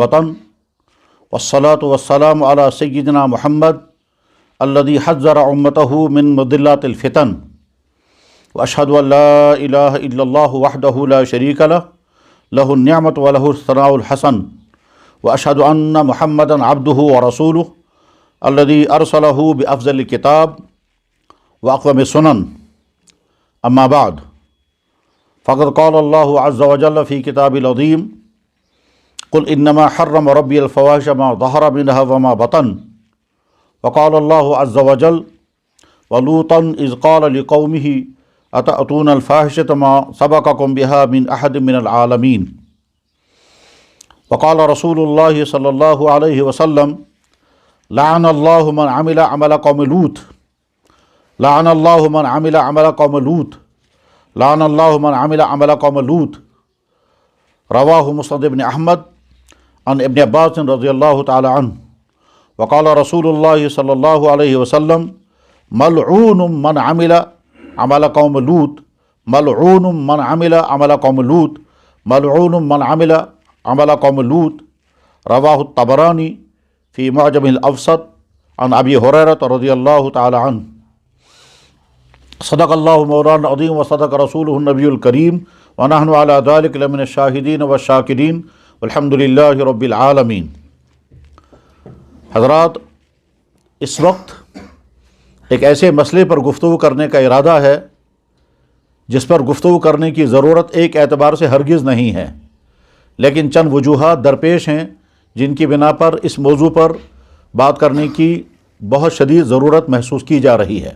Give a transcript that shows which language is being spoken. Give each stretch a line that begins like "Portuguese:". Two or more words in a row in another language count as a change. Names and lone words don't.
Arabic: بطن والصلاة والسلام على سيدنا محمد الذي حذر أمته من مضلات الفتن وأشهد أن لا إله إلا الله وحده لا شريك له النعمة وله الثناء الحسن وأشهد أن محمدا عبده ورسوله الذي أرسله بأفضل الكتاب وأقوم السنن. أما بعد فقد قال الله عز وجل في الكتاب العظيم قل إنما حرم ربي الفواحش ما ظهر منها وما بطن وقال الله عز وجل ولوطا إذ قال لقومه أتأتون الفاحشة ما سبقكم بها من أحد من العالمين وقال رسول الله صلى الله عليه وسلم لعن الله من عمل عمل قوم لوط لعن الله من عمل عمل قوم لوط لعن الله من عمل عمل قوم لوط. رواه مسند ابن أحمد عن ابن عباس رضي الله تعالى عنه وقال رسول الله صلى الله عليه وسلم ملعون من عمل عمل قوم لوط ملعون من عمل عمل قوم لوط ملعون من عمل عمل قوم لوط. رواه الطبراني في معجم الأوسط عن أبي هريرة رضي الله تعالى عنه. صدق الله مولانا العظيم وصدق رسوله النبي الكريم ونحن على ذلك لمن الشاهدين والشاكرين والحمد لله رب العالمين.
Urdu: حضرات، اس وقت ایک ایسے مسئلے پر گفتگو کرنے کا ارادہ ہے جس پر گفتگو کرنے کی ضرورت ایک اعتبار سے ہرگز نہیں ہے، لیکن چند وجوہات درپیش ہیں جن کی بنا پر اس موضوع پر بات کرنے کی بہت شدید ضرورت محسوس کی جا رہی ہے.